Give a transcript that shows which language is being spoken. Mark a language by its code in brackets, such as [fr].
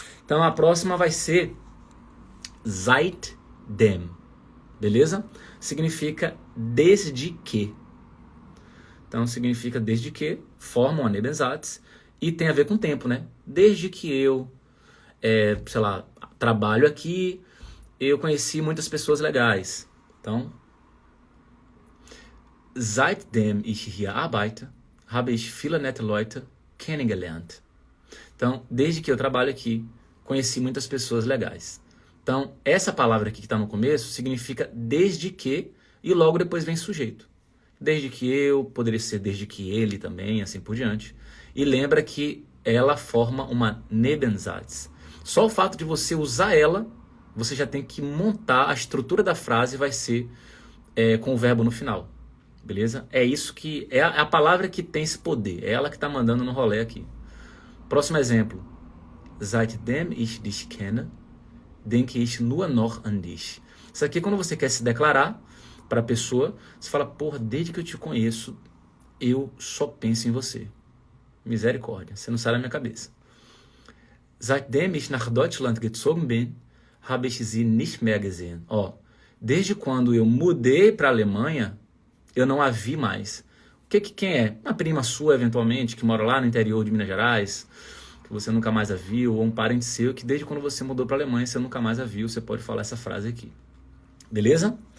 [pt] Então, a próxima vai ser seitdem, beleza? Significa desde que. Então, significa desde que, formam a Nebensatz, e tem a ver com tempo, né? Desde que eu, trabalho aqui, eu conheci muitas pessoas legais. [de] Então, seitdem ich hier arbeite, habe ich viele nette Leute kennengelernt. [pt] Então, desde que eu trabalho aqui, conheci muitas pessoas legais. Então, essa palavra aqui que está no começo significa desde que, e logo depois vem sujeito. Desde que eu, poderia ser desde que ele também, assim por diante. E lembra que ela forma uma Nebensatz. Só o fato de você usar ela, você já tem que montar a estrutura da frase, vai ser com o verbo no final. Beleza? É isso que é a palavra que tem esse poder. É ela que está mandando no rolê aqui. Próximo exemplo. [de] Seitdem ich dich kenne, denke ich nur noch an dich. [pt] Isso aqui é quando você quer se declarar para a pessoa, você fala, porra, desde que eu te conheço, eu só penso em você. Misericórdia, você não sai da minha cabeça. [de] Seitdem ich nach Deutschland gezogen bin, habe ich sie nicht mehr gesehen. [pt] Desde quando eu mudei para a Alemanha, eu não a vi mais. Quem é? Uma prima sua, eventualmente, que mora lá no interior de Minas Gerais, que você nunca mais a viu, ou um parente seu que desde quando você mudou para a Alemanha, você nunca mais a viu, você pode falar essa frase aqui. Beleza?